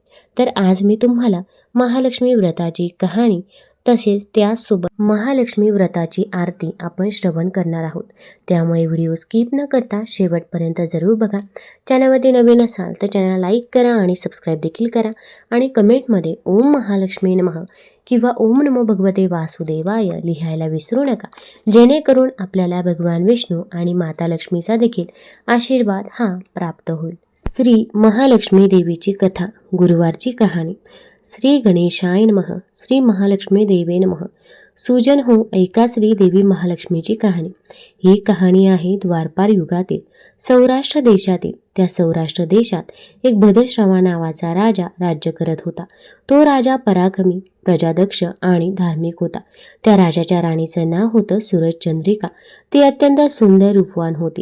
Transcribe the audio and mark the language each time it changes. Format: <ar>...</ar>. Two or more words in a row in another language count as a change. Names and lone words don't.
<mr>तर आज मी तुम्हाला महालक्ष्मी व्रताची कहाणी तसेच त्यासोबत महालक्ष्मी व्रताची आरती आपण श्रवण करणार आहोत. त्यामुळे</mr> <en>video skip</en> <mr>न करता शेवटपर्यंत जरूर बघा. चॅनलमध्ये नवीन असाल तर</mr> <en>channel like</en> <mr>करा आणि सबस्क्राईब देखील करा आणि कमेंटमध्ये</mr> <sa>ओम महालक्ष्मी नमः</sa> <mr>किंवा</mr> <sa>ओम नमो भगवते वासुदेवाय</sa> <mr>लिहायला विसरू नका, जेणेकरून आपल्याला भगवान विष्णू आणि माता लक्ष्मीचा देखील आशीर्वाद हा प्राप्त होईल. श्री महालक्ष्मी देवीची कथा. गुरुवारची कहाणी.</mr> <sa>श्री गणेशाय नमः. श्री महालक्ष्मी देवे नमः.</sa> <mr>सुजन हो, ऐका श्री देवी महालक्ष्मीची कहाणी. ही कहाणी आहे द्वापार युगातील सौराष्ट्र देशातील. त्या सौराष्ट्र देशात एक भद्रश्रवा नावाचा राजा राज्य करत होता. तो राजा पराक्रमी, प्रजादक्ष आणि धार्मिक होता. त्या राजाच्या राणीचं नाव होतं सूरजचंद्रिका. ती अत्यंत सुंदर रूपवान होती.</mr>